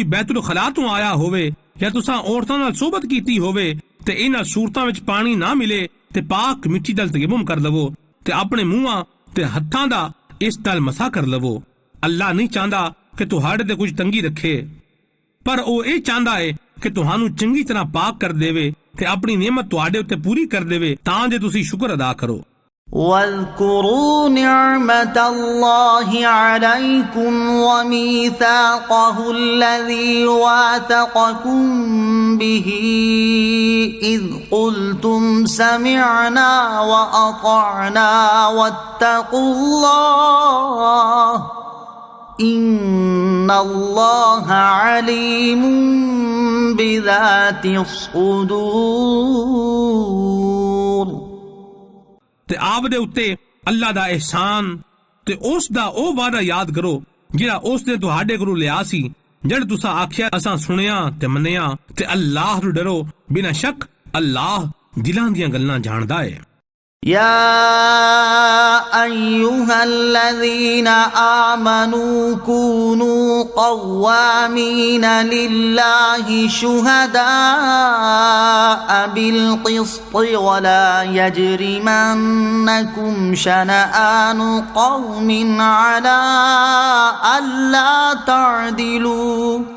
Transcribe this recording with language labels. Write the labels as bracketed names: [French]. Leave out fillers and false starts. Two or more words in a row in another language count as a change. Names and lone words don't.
[Punjabi] ਬੈਤੁਲ ਖਲਾ ਤੋਂ ਆਇਆ ਹੋਵੇ ਜਾਂ ਤੁਸੀਂ ਔਰਤਾਂ ਨਾਲ ਸੋਬਤ ਕੀਤੀ ਹੋਵੇ ਤੇ ਇਹਨਾਂ ਸੂਰਤਾਂ ਵਿੱਚ ਪਾਣੀ ਨਾ ਮਿਲੇ ਤੇ ਪਾਕ ਮਿੱਟੀ ਨਾਲ ਤਯਮਮ ਕਰ ਲਵੋ ਤੇ ਆਪਣੇ ਮੂੰਹਾਂ ਤੇ ਹੱਥਾਂ ਦਾ ਇਸ ਨਾਲ ਮਸਾ ਕਰ ਲਵੋ ਅੱਲਾ ਨਹੀਂ ਚਾਹੁੰਦਾ ਕਿ ਤੁਹਾਡੇ ਤੇ ਕੁਝ ਤੰਗੀ ਰੱਖੇ ਪਰ ਉਹ ਇਹ ਚਾਹੁੰਦਾ ਹੈ ਕਿ ਤੁਹਾਨੂੰ ਚੰਗੀ ਤਰ੍ਹਾਂ ਪਾਕ ਕਰ ਦੇਵੇ ਤੇ ਆਪਣੀ ਨਿਮਤ ਤੁਹਾਡੇ ਉੱਤੇ ਪੂਰੀ ਕਰ ਦੇਵੇ ਤਾਂ ਜੇ ਤੁਸੀਂ ਸ਼ੁਕਰ ਅਦਾ ਕਰੋ [Arabic] واذكروا نعمة الله عليكم وميثاقه الذي واثقكم به إذ قلتم سمعنا وأطعنا واتقوا الله إن الله عليم بذات الصدور [Punjabi] ਤੇ ਆਪ ਦੇ ਉੱਤੇ ਅੱਲਾ ਦਾ ਅਹਿਸਾਨ ਤੇ ਉਸ ਦਾ ਉਹ ਵਾਅਦਾ ਯਾਦ ਕਰੋ ਜਿਹੜਾ ਉਸ ਨੇ ਤੁਹਾਡੇ ਕੋਲੋਂ ਲਿਆ ਸੀ ਜਦ ਤੁਸੀਂ ਆਖਿਆ ਅਸਾਂ ਸੁਣਿਆ ਤੇ ਮੰਨਿਆ ਤੇ ਅੱਲਾਹ ਨੂੰ ਡਰੋ ਬਿਨਾਂ ਸ਼ੱਕ ਅੱਲਾਹ ਦਿਲਾਂ ਦੀਆਂ ਗੱਲਾਂ ਜਾਣਦਾ ਹੈ [Arabic] يا أيها الذين آمنوا كونوا قوامين لله شهداء بالقسط ولا يجرمنكم شنآن قوم على ألا تعدلوا